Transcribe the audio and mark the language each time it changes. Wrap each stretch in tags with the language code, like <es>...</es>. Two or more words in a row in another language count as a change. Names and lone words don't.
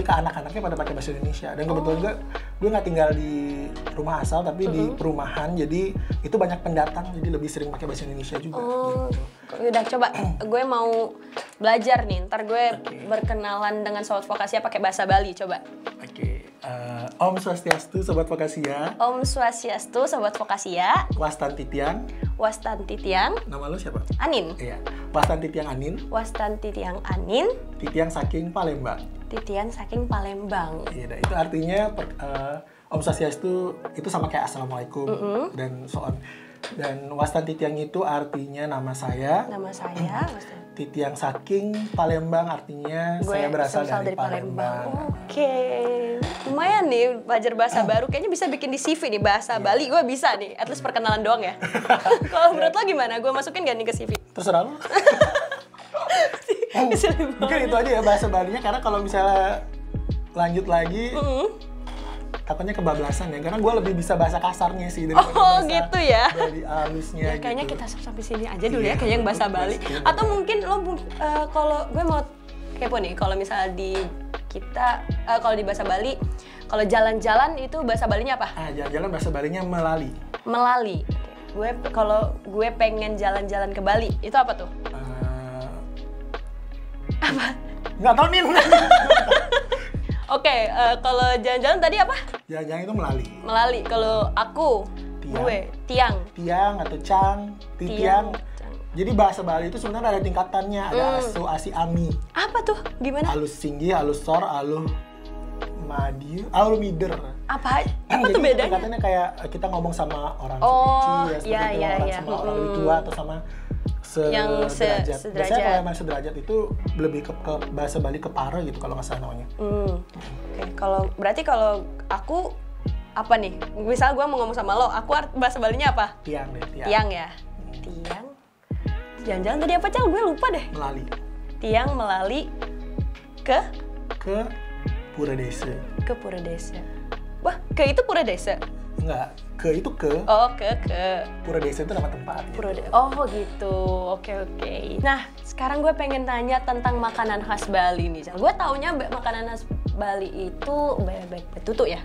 <id>Tapi ke anak-anaknya pada pakai bahasa Indonesia. Dan kebetulan gue nggak tinggal di rumah asal, tapi di perumahan. Jadi itu banyak pendatang, jadi lebih sering pakai bahasa Indonesia juga. Gitu. Udah coba, gue mau belajar nih. Ntar gue berkenalan dengan Sobat Vokasi pakai bahasa Bali, coba.</id> <ban>Om Swastiastu, Sobat Vokasi. Om Swastiastu, Sobat Vokasi. Wastanti Tiang. Wastanti Tiang.</ban> <id>Nama lo siapa? Anin. Iya.</id> <ban>Wastanti Tiang Anin. Wastanti Tiang Anin. Titiang saking Palembang. Titian saking Palembang.</ban> <id>Iya, itu artinya</id> <ban>Om Swastiastu</ban> <id>itu sama kayak Assalamualaikum dan</id> <en>so on.</en> <id>Dan</id> <ban>Wastanti Tiang</ban> <id>itu artinya nama saya. Nama saya.</id> <ban>Titiang saking Palembang</ban> <id>artinya saya berasal dari Palembang. Oke. Lumayan nih belajar bahasa baru. Kayaknya bisa bikin di CV nih bahasa Bali. Gue bisa nih.</id> <en>At least</en> <id>perkenalan doang ya. Kalau menurut lo gimana? Gue masukin gak nih ke CV? Terserah lo. Mungkin itu aja ya bahasa Balinya, karena kalau misalnya lanjut lagi takutnya kebablasan ya, karena gue lebih bisa bahasa kasarnya sih daripada bahasa gitu ya. Dari halusnya. Ya, kayaknya gitu. kita sampai sini aja dulu ya, kayak yang bahasa Bali. Atau mungkin lo kalau gue mau kepo nih, kalau misalnya di kita kalau di bahasa Bali, kalau jalan-jalan itu bahasa Balinya apa? Jalan-jalan bahasa Balinya melali. Melali. Kalau gue pengen jalan-jalan ke Bali, itu apa tuh? Apa? Nggak tahu nih. Oke, kalau jalan-jalan tadi apa? Jalan-jalan itu melali. Melali. Kalau aku, gue, tiang. Tiang atau cang, titiang. Jadi bahasa Bali itu sebenarnya ada tingkatannya, ada asu, asi, ami. Apa tuh? Gimana?</id> <ban>Alus singgi, alus sor, alus madiu, alus mider.</ban> <id>Apa tuh bedanya? Tingkatannya kayak kita ngomong sama orang kecil, sama orang lebih tua atau sama sederajat. Biasanya kalau emang sederajat itu lebih ke bahasa Bali kepara gitu kalau nggak salah namanya. Oke. Berarti kalau aku apa nih? Misal gue mau ngomong sama lo, aku bahasa Balinya apa? Tiang deh, tiang. Tiang ya? Tiang. Jangan-jangan tadi apa, Cal? Gue lupa deh. Melali.</id> <ban>Tiang melali ke Pura Desa.</ban> <id>Ke Pura Desa. Wah, ke itu Pura Desa? Enggak, ke itu ke. Oh, ke. Pura Desa itu nama tempat. Gitu. Oh gitu, oke. Nah, sekarang gue pengen tanya tentang makanan khas Bali nih, Cal. Gue taunya makanan khas Bali itu bebek betutu ya?</id>